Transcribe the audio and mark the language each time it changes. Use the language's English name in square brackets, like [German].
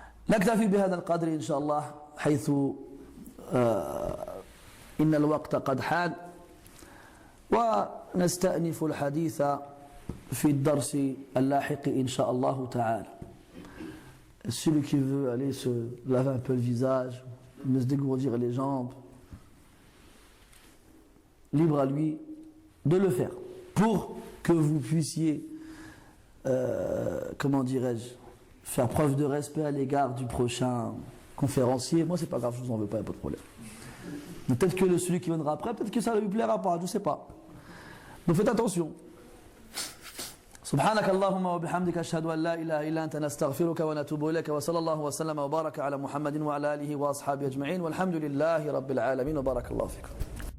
[Arabic] نكتفي بهذا القدر إن شاء الله حيث إن الوقت قد حان ونستأنف الحديث في الدرس اللاحق إن شاء الله تعالى. [French] Celui qui veut aller se laver un peu le visage, se dégourdir les jambes, libre à lui de le faire pour que vous puissiez, comment dirais-je, faire preuve de respect à l'égard du prochain conférencier. Moi c'est pas grave, je vous en veux pas, il n'y a pas de problème. Mais peut-être que celui qui viendra après, peut-être que ça ne lui plaira pas, je ne sais pas. Donc faites attention. [Arabic] سبحانك اللهم وبحمدك أشهد أن لا إله إلا أنت نستغفرك ونتوب إليك وصلى الله وسلم وبارك على محمد وعلى آله وأصحابه أجمعين والحمد لله رب العالمين وبارك الله فيكم.